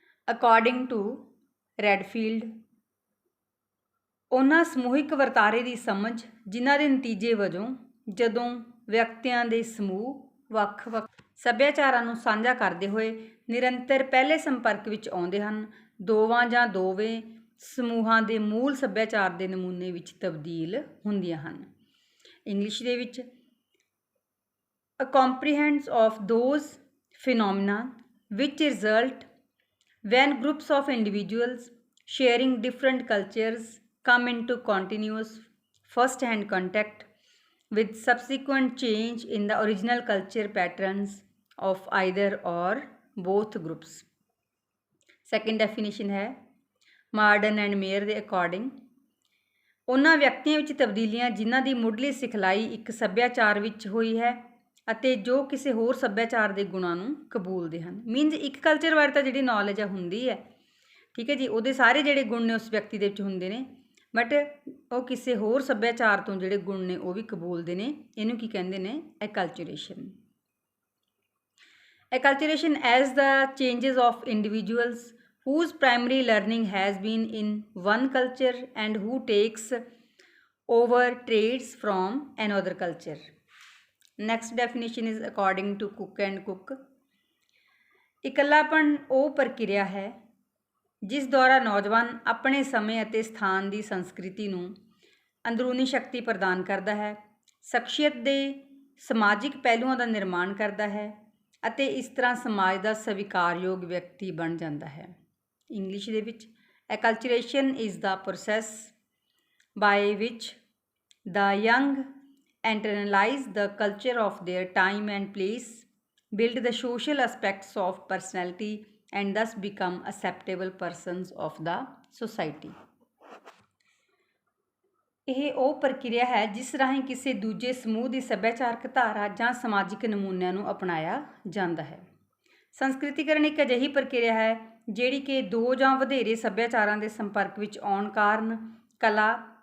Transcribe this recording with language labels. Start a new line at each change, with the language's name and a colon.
English: according to Redfield,
Punjabi: ਉਹਨਾਂ ਸਮੂਹਿਕ ਵਰਤਾਰੇ ਦੀ ਸਮਝ ਜਿਨ੍ਹਾਂ ਦੇ ਨਤੀਜੇ ਵਜੋਂ ਜਦੋਂ ਵਿਅਕਤੀਆਂ ਦੇ ਸਮੂਹ ਵੱਖ-ਵੱਖ ਸੱਭਿਆਚਾਰਾਂ ਨੂੰ ਸਾਂਝਾ ਕਰਦੇ ਹੋਏ ਨਿਰੰਤਰ ਪਹਿਲੇ ਸੰਪਰਕ ਵਿੱਚ ਆਉਂਦੇ ਹਨ, ਦੋਵਾਂ ਜਾਂ ਦੋਵੇਂ ਸਮੂਹਾਂ ਦੇ ਮੂਲ ਸੱਭਿਆਚਾਰ ਦੇ ਨਮੂਨੇ ਵਿੱਚ ਤਬਦੀਲ ਹੁੰਦੀਆਂ ਹਨ। ਇੰਗਲਿਸ਼ ਦੇ ਵਿੱਚ
English: a comprehension of those phenomena which result when groups of individuals sharing different cultures come into continuous first-hand contact with subsequent change in the original culture patterns of either or both groups. Second definition
Punjabi: ਹੈ Marden and mayor ਦੇ according, ਉਹਨਾਂ ਵਿਅਕਤੀਆਂ ਵਿੱਚ ਤਬਦੀਲੀਆਂ ਜਿਨ੍ਹਾਂ ਦੀ ਮੁੱਢਲੀ ਸਿਖਲਾਈ ਇੱਕ ਸੱਭਿਆਚਾਰ ਵਿੱਚ ਹੋਈ ਹੈ ਅਤੇ ਜੋ ਕਿਸੇ ਹੋਰ ਸੱਭਿਆਚਾਰ ਦੇ ਗੁਣਾਂ ਨੂੰ ਕਬੂਲਦੇ ਹਨ। ਮੀਨਸ ਇੱਕ ਕਲਚਰ ਬਾਰੇ ਤਾਂ ਜਿਹੜੀ ਨੌਲੇਜ ਹੁੰਦੀ ਹੈ, ਠੀਕ ਹੈ ਜੀ, ਉਹਦੇ ਸਾਰੇ ਜਿਹੜੇ ਗੁਣ ਨੇ ਉਸ ਵਿਅਕਤੀ ਦੇ ਵਿੱਚ ਹੁੰਦੇ ਨੇ, ਬਟ ਉਹ ਕਿਸੇ ਹੋਰ ਸੱਭਿਆਚਾਰ ਤੋਂ ਜਿਹੜੇ ਗੁਣ ਨੇ ਉਹ ਵੀ ਕਬੂਲਦੇ ਨੇ। ਇਹਨੂੰ ਕੀ ਕਹਿੰਦੇ ਨੇ? ਐਕਲਚਰੇਸ਼ਨ।
English: Acculturation as the changes of individuals whose primary learning has been in one culture and who takes over traits from another culture. Next definition is according to Cook and Cook.
Punjabi: ਇਕੱਲਾਪਣ ਉਹ ਪ੍ਰਕਿਰਿਆ ਹੈ ਜਿਸ ਦੁਆਰਾ ਨੌਜਵਾਨ ਆਪਣੇ ਸਮੇਂ ਅਤੇ ਸਥਾਨ ਦੀ ਸੰਸਕ੍ਰਿਤੀ ਨੂੰ ਅੰਦਰੂਨੀ ਸ਼ਕਤੀ ਪ੍ਰਦਾਨ ਕਰਦਾ ਹੈ, ਸ਼ਖਸੀਅਤ ਦੇ ਸਮਾਜਿਕ ਪਹਿਲੂਆਂ ਦਾ ਨਿਰਮਾਣ ਕਰਦਾ ਹੈ ਅਤੇ ਇਸ ਤਰ੍ਹਾਂ ਸਮਾਜ ਦਾ ਸਵੀਕਾਰਯੋਗ ਵਿਅਕਤੀ ਬਣ ਜਾਂਦਾ ਹੈ। ਇੰਗਲਿਸ਼ ਦੇ ਵਿੱਚ
English: Acculturation is the process by which the young internalize the culture of their time and place, build the social aspects of personality and thus become acceptable persons of the society.
Punjabi: ਇਹ ਉਹ ਪ੍ਰਕਿਰਿਆ ਹੈ ਜਿਸ ਰਾਹੀਂ ਕਿਸੇ ਦੂਜੇ ਸਮੂਹ ਦੀ ਸੱਭਿਆਚਾਰਕ ਧਾਰਾ ਜਾਂ ਸਮਾਜਿਕ ਨਮੂਨਿਆਂ ਨੂੰ ਅਪਣਾਇਆ ਜਾਂਦਾ ਹੈ। ਸੰਸਕ੍ਰਿਤੀਕਰਨ ਇੱਕ ਅਜਿਹੀ ਪ੍ਰਕਿਰਿਆ ਹੈ ਜਿਹੜੀ ਕਿ ਦੋ ਜਾਂ ਵਧੇਰੇ ਸੱਭਿਆਚਾਰਾਂ ਦੇ ਸੰਪਰਕ ਵਿੱਚ ਆਉਣ ਕਾਰਨ ਕਲਾ,